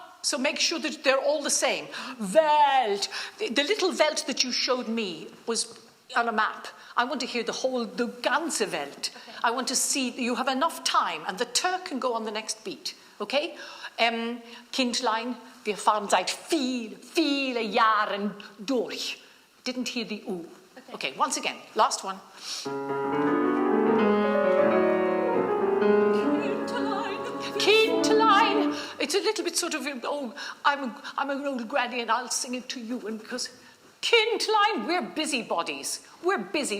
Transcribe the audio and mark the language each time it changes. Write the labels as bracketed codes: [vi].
[en] So make sure that they're all the same. Welt. The little Welt that you showed me was on a map. I want to hear the [de] ganze Welt. [en] Okay. I want to see, you have enough time, and the Turk can go on the next beat, okay? [de] Kindlein, wir fahren seit viele Jahren durch. [en] Didn't hear the U. Okay, once again, last one. Kindlein. It's a little bit sort of, I'm an old granny and I'll sing it to you, and because Kindlein, we're busybodies. We're busy.